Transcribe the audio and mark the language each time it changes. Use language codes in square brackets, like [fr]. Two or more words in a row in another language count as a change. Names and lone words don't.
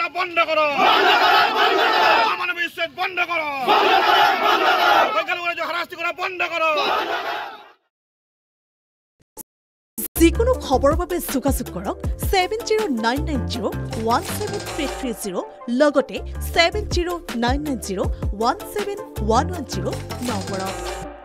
[bn] বন্ধ করো অমানবিক উচ্ছেদ বন্ধ করো সংখ্যালঘুদের হারাশাস্তি করা বন্ধ করো [as] যিকোনো খবৰৰ বাবে যোগাযোগ কৰক 7099017330 লগতে 7099017110 নম্বৰত